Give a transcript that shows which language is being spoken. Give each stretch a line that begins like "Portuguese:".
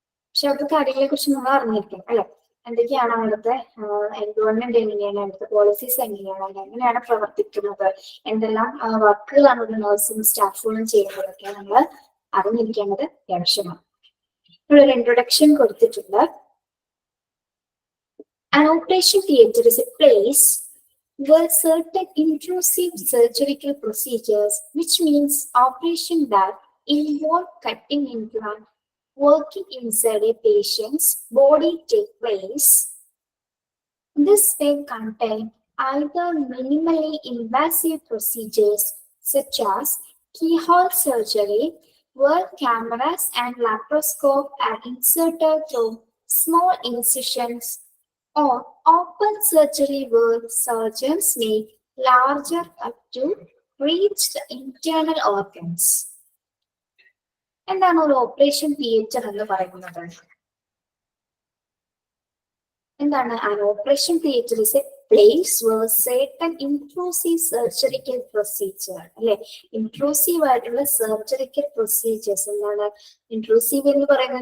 Malayalam: പക്ഷെ അവിടുത്തെ കാര്യങ്ങളെ കുറിച്ച് നമ്മൾ അറിഞ്ഞിരിക്കണം അല്ലെ. എന്തൊക്കെയാണ് അവിടുത്തെ എൻവയോൺമെന്റ് എങ്ങനെയാണ്, അവിടുത്തെ പോളിസീസ് എങ്ങനെയാണ്, എങ്ങനെയാണ് പ്രവർത്തിക്കുന്നത്, എന്തെല്ലാം വർക്കുകളാണ് ഒരു നഴ്സും സ്റ്റാഫുകളും ചെയ്യുന്നതൊക്കെ നമ്മൾ അറിഞ്ഞിരിക്കേണ്ടത് ആവശ്യമാണ്. ഒരു ഇൻട്രൊഡക്ഷൻ കൊടുത്തിട്ടുണ്ട്.
English: An operation theatre is a place where certain intrusive surgical procedures, which means operation that involve cutting into and working inside a patient's body, take place. This may contain either minimally invasive procedures such as keyhole surgery, where cameras and laparoscope are inserted through small incisions, or open surgery where surgeons make larger cut to reach the internal organs.
Malayalam: എന്താണ് ഒരു operation theatre എന്ന് പറയുന്നത്? എന്താണ്
English: an operation theatre is a place where certain intrusive surgical procedure
Malayalam: അല്ലെ. Intrusive ആയിട്ടുള്ള surgical procedures. എന്താണ് intrusive എന്ന് പറയുന്നത്?